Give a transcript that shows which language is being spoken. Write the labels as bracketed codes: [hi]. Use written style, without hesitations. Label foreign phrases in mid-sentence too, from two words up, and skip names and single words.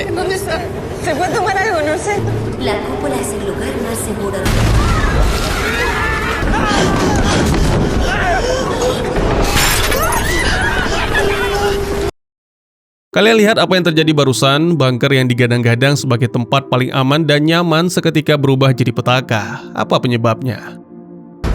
[es] ¿Dónde está? ¿Se fue a tomar algo? No sé. La cúpula es el lugar más seguro. [id] Kalian lihat apa yang terjadi barusan. Bunker yang digadang-gadang sebagai tempat paling aman dan nyaman seketika berubah jadi petaka.